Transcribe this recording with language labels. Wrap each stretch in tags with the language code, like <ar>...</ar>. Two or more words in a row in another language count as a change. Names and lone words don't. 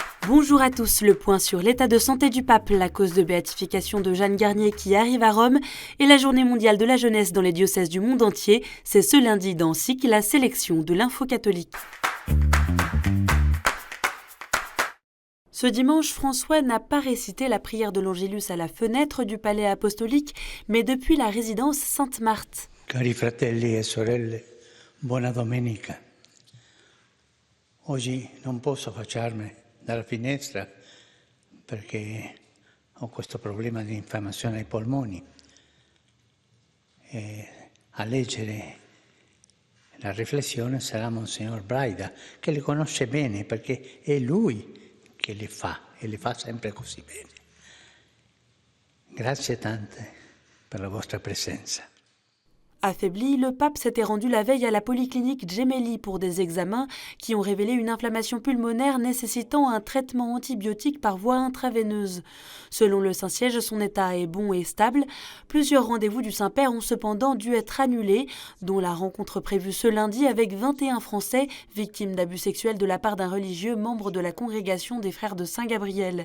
<fr>Bonjour à tous, le point sur l'état de santé du pape, la cause de béatification de Jeanne Garnier qui arrive à Rome et la journée mondiale de la jeunesse dans les diocèses du monde entier. C'est ce lundi dans SIC, la sélection de l'info catholique. Ce dimanche, François n'a pas récité la prière de l'Angélus à la fenêtre du palais apostolique, mais depuis la résidence Sainte-Marthe.</fr> <it>Cari fratelli e sorelle, buona domenica. Oggi non posso affacciarmi dalla finestra perché ho questo problema di infiammazione ai polmoni. E a leggere la riflessione sarà Monsignor Braida, che le conosce bene perché è lui che le fa e le fa sempre così bene. Grazie tante per la vostra presenza.</it> <fr>Affaibli, le pape s'était rendu la veille à la polyclinique Gemelli pour des examens qui ont révélé une inflammation pulmonaire nécessitant un traitement antibiotique par voie intraveineuse. Selon le Saint-Siège, son état est bon et stable. Plusieurs rendez-vous du Saint-Père ont cependant dû être annulés, dont la rencontre prévue ce lundi avec 21 Français victimes d'abus sexuels de la part d'un religieux membre de la congrégation des Frères de Saint-Gabriel.</fr>